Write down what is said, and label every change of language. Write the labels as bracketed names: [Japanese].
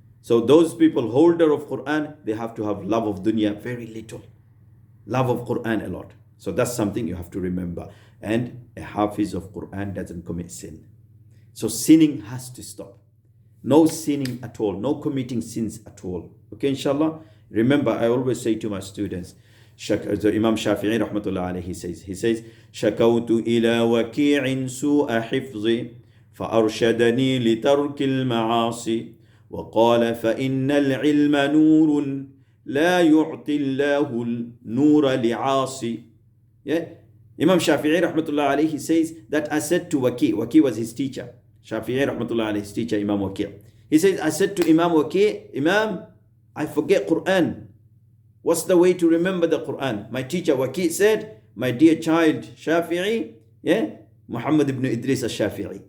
[English] So those people, holder of Quran, they have to have love of dunya very little. Love of Quran a lot. So that's something you have to remember. And a Hafiz of Quran doesn't commit sin. So sinning has to stop. No sinning at all. No committing sins at all. Okay, inshallah. Remember, I always say to my students, Imam Shafi'i rahmatullah alayhi says, [Arabic] شكوت إلى وكيع سوء حفظي فأرشدني لترك المعاصي وقال فإن العلم نور لا يعطي الله النور لعاصي. [English] Yeah? Imam Shafi'i rahmatullah alayhi says that I said to Waki was his teacher. Shafi'i rahmatullah alayhi, his teacher, Imam Waki. He says, I said to Imam Waki, Imam, I forget Quran. What's the way to remember the Quran? My teacher Waki said, my dear child Shafi'i, yeah, Muhammad ibn Idris al-Shafi'i.